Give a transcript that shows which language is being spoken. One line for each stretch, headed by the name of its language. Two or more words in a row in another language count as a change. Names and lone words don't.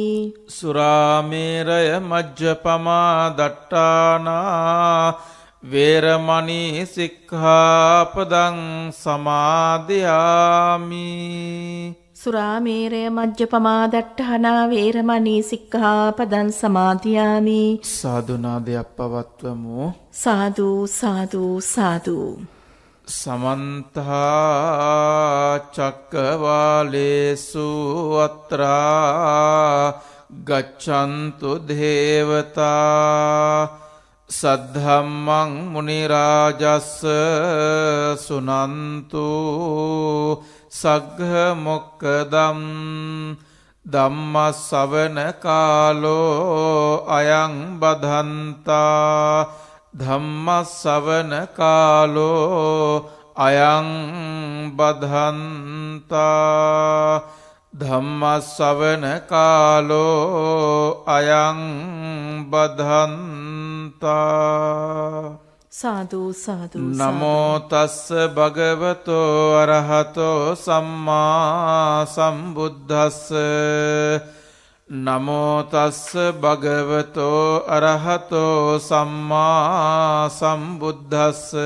Pali: සුරාමේරය මජ්ජපමා දට්ඨානා වේරමණී සික්ඛාපදං සමාදියාමි. සුරාමේරය මජ්ජපමා දට්ඨානා වේරමණී සික්ඛාපදං සමාදියාමි.
Sinhala: සාදුනාදයක් පවත්වමු. සාදු සාදු සාදු.
Pali: සමන්ත චක්කවාලේසු අත්‍රා ගච්ඡන්තු දේවතා සද්ධම්මං මුනි රාජස්ස සුනන්තු සග්ග මොක්ඛදම් ධම්ම ශ්‍රවණ කාලෝ අයං බදන්තා. ධම්ම ශ්‍රවණ කාලෝ අයං බදන්තා. ධම්ම ශ්‍රවණ කාලෝ අයං බදන්තා.
Sinhala: සාදු සාදු.
Pali: නමෝ තස්ස භගවතෝ අරහතෝ සම්මා සම්බුද්දස්ස. නමෝ තස්ස භගවතෝ අරහතෝ සම්මා සම්බුද්දස්ස